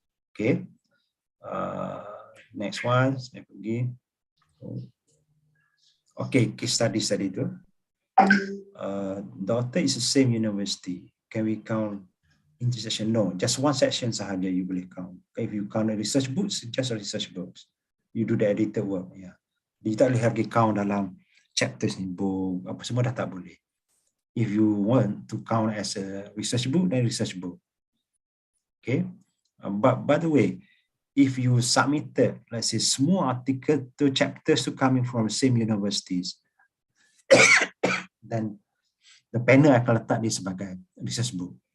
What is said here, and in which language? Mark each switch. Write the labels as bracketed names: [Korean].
[Malay] Okay, next one saya pergi. Okay, case studies tadi tu. [English] Doctor is the same university. Can we count intersection? No, just one section sahaja you boleh count. If you count the research books, just research books. You do the edited work. Yeah. [Malay] You tak boleh lagi count dalam chapters ni, book, apa semua dah tak boleh. [English] If you want to count as a research book, then research book. Okay. But by the way, if you submitted, let's say, semua article to chapters to coming from the same universities, then the panel [Malay] akan letak dia sebagai [English] research book.